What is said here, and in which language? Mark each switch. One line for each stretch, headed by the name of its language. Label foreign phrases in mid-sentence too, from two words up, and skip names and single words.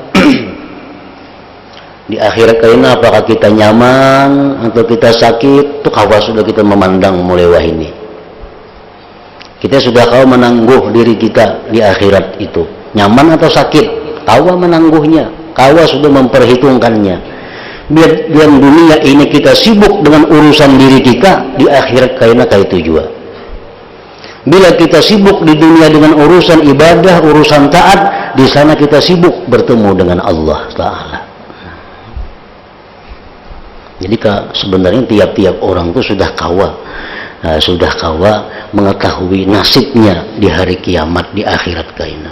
Indonesian: Di akhirat kayaknya apakah kita nyaman atau kita sakit?
Banjar: Tuh kawa sudah kita memandang mulai wah ini. Kita sudah kau menangguh diri kita di akhirat itu. Nyaman atau sakit? Kawa menangguhnya. Kawa sudah memperhitungkannya.
Indonesian: Biar dunia ini kita sibuk dengan urusan diri kita, di akhirat kayaknya kayak itu juga. Bila kita sibuk di dunia dengan urusan ibadah, urusan taat, di sana kita sibuk bertemu dengan Allah Ta'ala. Jadi sebenarnya tiap-tiap orang itu sudah kawa mengetahui nasibnya di hari kiamat, di akhirat kaina.